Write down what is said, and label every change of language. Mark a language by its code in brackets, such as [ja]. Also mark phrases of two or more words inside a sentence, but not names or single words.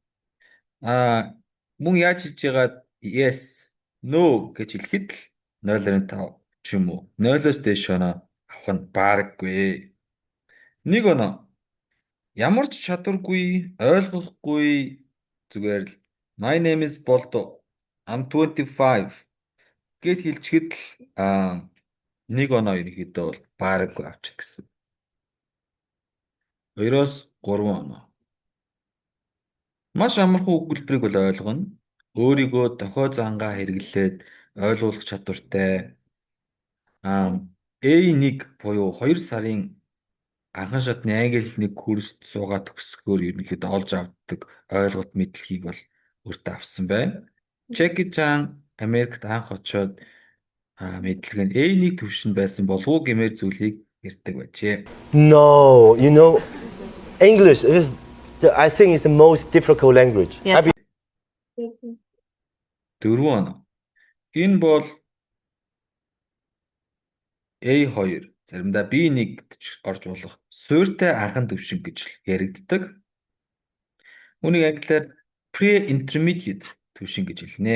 [mn] Мөн яаж хийж яагаад [en] yes, no [mn] гэж хэлэхэд л 0.5 ч юм уу 0-оос дээш оноо авах нь баараггүй. 1 оноо. Ямар ч чадваргүй, ойлгохгүй зүгээр л [en] My name is Boldo. I'm 25 [mn] гэд хэлчихэд л 1 оноо ерөнхийдөө бол баараггүй авчих гэсэн. 2-оос 3 оноо. Маш амархан өгүүлбэрийг бол ойлгоно. Өөрийгөө дохио зангаа хэрэглээд ойлгуулах чадвартай. A1 буюу 2 сарын анхан шатны англи хэлний курст суугаад төгсгөөр ерөнхийдөө олж авдаг ойлголт мэдлэгийг бол өөртөө авсан байна. Jackie Chan Америкт анх очоод мэдлэг нь A1 түвшинд байсан болов уу гэмээр зүйлийг ярьдаг байжээ. [en] No, English is I think is the most difficult language. Yes. [mn] 4 оноо. Энэ бол A2 заримдаа B1 гэж орж болох суурьтай анхан түвшин гэж яригддаг. Үүнийг англиар pre-intermediate түвшин гэж хэлнэ.